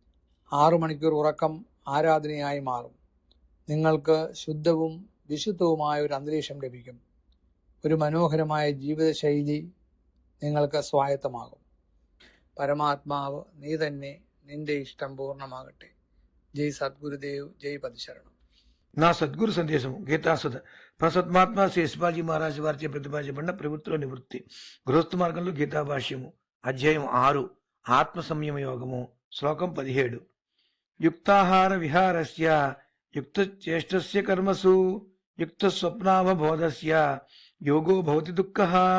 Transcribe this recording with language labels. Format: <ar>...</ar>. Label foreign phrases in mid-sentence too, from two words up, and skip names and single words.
<ml>6 മണിക്കൂർ ഉറക്കം ആരാധനയായി മാറും. നിങ്ങൾക്ക് ശുദ്ധവും വിശുദ്ധവുമായ ഒരു അന്തരീക്ഷം ലഭിക്കും. ഒരു മനോഹരമായ ജീവിതശൈലി നിങ്ങൾക്ക് സ്വായത്തമാകും. പരമാത്മാവ് നീ തന്നെ, നിന്റെ ഇഷ്ടം പൂർണ്ണമാകട്ടെ.</ml> <te>జై సద్గురుదేవ్, జై పదిశరణం. నా సద్గురు సందేశం గీతాసుధ ప్రసత్మాత్మ శ్రీ శివాజీ మహారాజు వారిచే ప్రతిపాదించబడిన ప్రవృత్తిలో నివృత్తి గృహస్థ మార్గంలో గీతా భాష్యము అధ్యాయం 6 ఆత్మ సంయమ యోగము శ్లోకం 17.</te> <sa>యుక్తాహార విహారస్య యుక్త చేష్టస్య కర్మసు యుక్త స్వప్నావబోధస్య యోగో భవతి దుఃఖః.</sa>